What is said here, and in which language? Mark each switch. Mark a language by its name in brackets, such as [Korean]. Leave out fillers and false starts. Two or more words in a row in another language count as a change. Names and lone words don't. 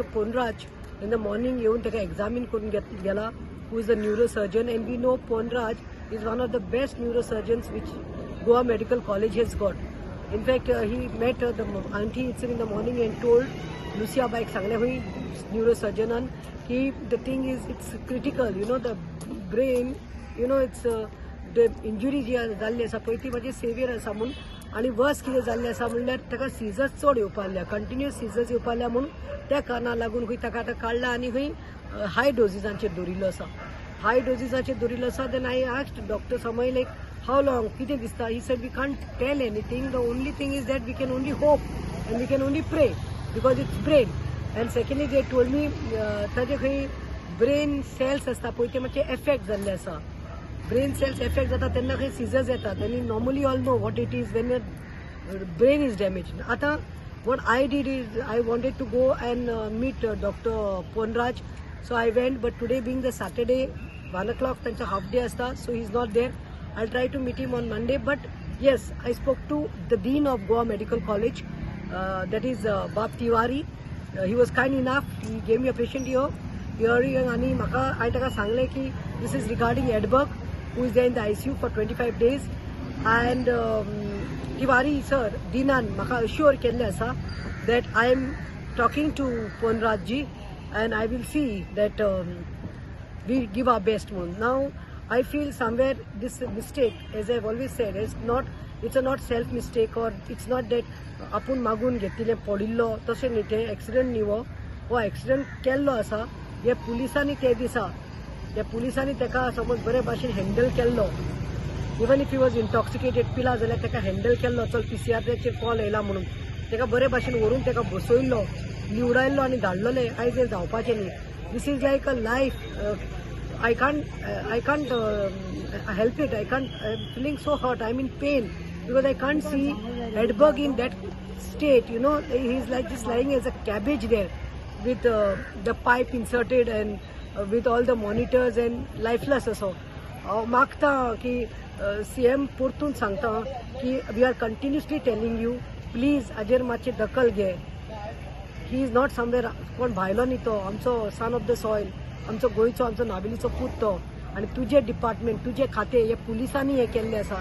[English] Ponraj, in the morning, [Konkani] yeun taka examine kurun gela, [English] who is a neurosurgeon, and we know Ponraj is one of the best neurosurgeons which Goa Medical College has got. In fact, he met the auntie itself in the morning and told [Konkani] Lucia Baik Sangle hui [English] neurosurgeon, and the thing is, it's critical, the brain, it's the injury [Konkani] जी जाल्ली आसा पळय ती माजी सेवियर आसा म्हणून आनी वर्स कितें जाल्लें आसा म्हणल्यार ताका सिजर्स चड येवपा लागल्या, [English] continuous seizures [Konkani] येवपा लागल्या म्हणून त्या कारणाक लागून खंय ताका आतां काडला आनी खंय हाय डोजीसांचेर दवरिल्लो आसा. हाय डोजीसांचेर दवरिल्लो आसा. [English] then I asked doctor Samay how long [Konkani] कितें दिसता. [English] he said we can't tell anything. the only thing is that we can only hope and we can only pray because it's brain. and secondly they told me [Konkani] ताजे खंय [English] brain cells [Konkani] आसता पळय ते मातशे एफेक्ट जाल्ले आसा. [English] Brain cells affect [Konkani] जाता तेन्ना खंय seizures येतात. [English] And normally all know what it is when your brain is damaged. Ata what I did is I wanted to go and meet Dr. Ponraj. So I went, but today being the Saturday, 1 o'clock त्यांचा half day असता, so he's not there. I'll try to meet him on Monday. But yes, I spoke to the Dean of Goa Medical College, that is Bab Tiwari. He was kind enough. He gave me a patient here. [Konkani] आणि म्हाका हांवें ताका सांगलें की [English] this is regarding Edberg, who is there in the ICU for 25 days. And Tiwari sir, Dinan, [Konkani] maka assure kelle asa [English] that I am talking to Ponraj ji and I will see that we give our best one. Now, I feel somewhere this mistake, as I've always said, it's a not self mistake, or it's not that [Konkani] apun magun घेतिले पडिल्लो तशें न्ही. ते एक्सिडेंट न्ही हो एक्सिडेंट केल्लो आसा. हे पुलिसांनी ते दिसा त्या पुलिसांनी ताका समज बरे भाशेन हँडल केल्लो. [English] even if he was intoxicated [Konkani] पिला जाल्यार ताका हँडल केल्लो. चल PCRचेर कॉल येयला म्हणून ताका बरे भाशेन व्हरून ताका बसयल्लो, निवडायल्लो आनी धाडलोले. आयज हें जावपाचें न्ही. [English] this is like a life. I can't help it. I'm feeling so hurt. I'm in pain because I can't see Edberg in that state. He's like just lying as a cabbage there with the pipe inserted and with all the monitors and lifeless असो. [Konkani] मागता की CM परतून सांगता की [English] we are continuously telling you please [Konkani] हाजेर मातशी दखल घे. [English] he is not somewhere [Konkani] कोण भायलो न्ही तो, आमचो [English] son of the soil, [Konkani] आमचो गोंयचो, आमचो नावेलीचो पूत तो. आनी तुजे डिपार्टमेंट, तुजे खातें हे पुलिसांनी हें केल्लें आसा.